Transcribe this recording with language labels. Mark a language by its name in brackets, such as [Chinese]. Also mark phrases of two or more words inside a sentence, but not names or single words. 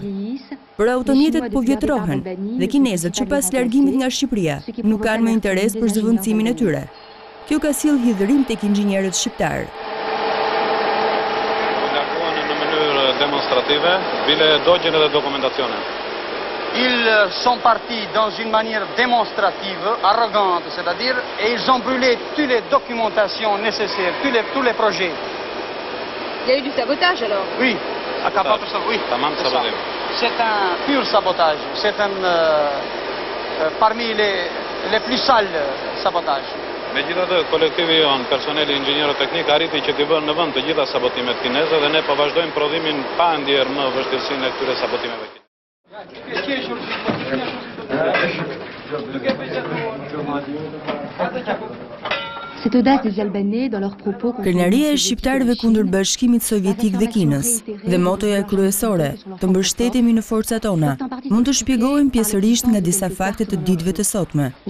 [Albanian] Por automjetet po vjetrohen dhe kinezët që pas largimit nga Shqipëria nuk kanë më interes për zëvendësimin e tyre. Kjo ka sjellë hidhërim tek inxhinierët shqiptar. Larguan në mënyrë demonstrative, bile dogjen edhe dokumentacionin. [French] Ils sont partis dans une manière démonstrative, arrogante, c'est-à-dire, et ils ont brûlé toutes les documentations nécessaires, tous les projets. Il y a eu du sabotage alors? Oui, oui. C'est un pur sabotage. C'est un parmi les plus sales sabotages. [Albanian] Megjithatë, kolektivi jon, personeli inxhinierë teknik arriti që t'i vënë në vend të gjitha sabotimet kineze dhe ne po vazhdojmë prodhimin pa ndjerë më vështirësinë e këtyre sabotimeve. Krenaria e shqiptarëve kundër bashkimit sovjetik dhe Kinës dhe motoja kryesore, të mbështetemi në forcat tona, mund të shpjegohen pjesërisht nga disa fakte të ditëve të sotme.